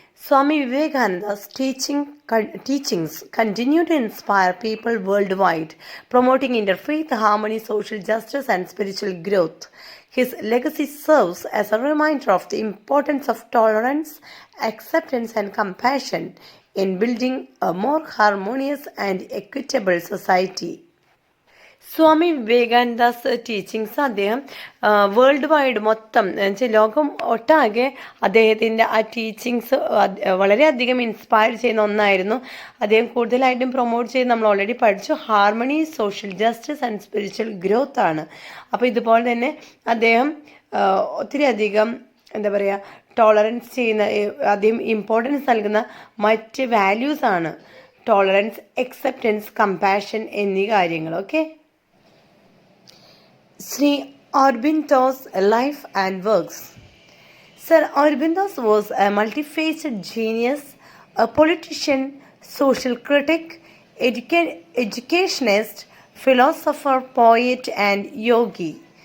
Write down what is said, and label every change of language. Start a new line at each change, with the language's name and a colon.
English: Swami Vivekananda's teachings continue to inspire people worldwide, promoting interfaith harmony, social justice, and spiritual growth. His legacy serves as a reminder of the importance of tolerance, acceptance, and compassion in building a more harmonious and equitable society.
Malayalam: Swami വിവേകാനന്ദാസ് teachings അദ്ദേഹം world wide മൊത്തം ലോകം ഒട്ടാകെ അദ്ദേഹത്തിൻ്റെ ആ teachings വളരെയധികം inspire ചെയ്യുന്ന ഒന്നായിരുന്നു. അദ്ദേഹം കൂടുതലായിട്ടും പ്രൊമോട്ട് ചെയ്ത് നമ്മൾ ഓൾറെഡി പഠിച്ചു, harmony,
English: social justice and spiritual growth
Malayalam: ആണ്. അപ്പോൾ ഇതുപോലെ തന്നെ അദ്ദേഹം ഒത്തിരി അധികം ടോളറൻസ് ചെയ്യുന്ന, അധികം ഇമ്പോർട്ടൻസ് നൽകുന്ന മറ്റ് വാല്യൂസാണ് ടോളറൻസ്, അക്സെപ്റ്റൻസ്, കമ്പാഷൻ എന്നീ കാര്യങ്ങൾ. Okay.
English: Sri Aurobindo's life and works. Sir Aurobindo was a multifaceted genius, a politician, social critic, educationist, philosopher, poet, and yogi.